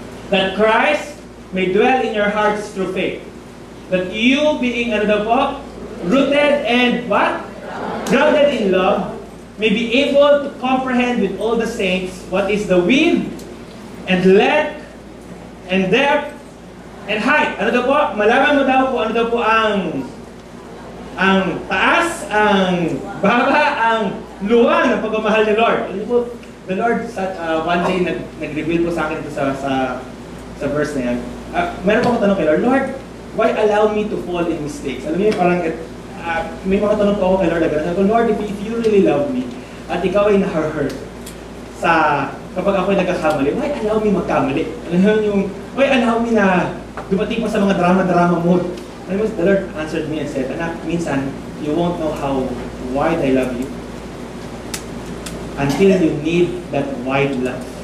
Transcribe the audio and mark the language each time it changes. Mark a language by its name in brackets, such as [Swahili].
[English] That Christ may dwell in your hearts through faith. That you being, [Filipino] ano daw po? [English] Rooted and what? Grounded in love, may be able to comprehend with all the saints what is the width and length and depth and height. [Filipino] Ano daw po? Malaman mo daw po, ano daw po ang taas, ang baba, ang luwang ng pagmamahal ni Lord. Ano po? [English] The Lord, one day, [Filipino] nag-reveal po sa akin ito sa verse na yan. Meron pa akong tanong kay [English] Lord, Lord, why allow me to fall in mistakes? [Filipino] Alam niyo, parang may mga tanong po ako kay Lord na gano'n. Lord, [English] if you really love me, [Filipino] at ikaw ay na-hurt kapag ako ay nagkakamali, [English] why allow me [Filipino] magkamali? Alam niyo yung, [English] why allow me [Filipino] na dumating pa sa mga drama mode? Alam mo, [English] the Lord answered me and said, [Filipino] anak, [English] minsan, you won't know how wide I love you until you need that wide love.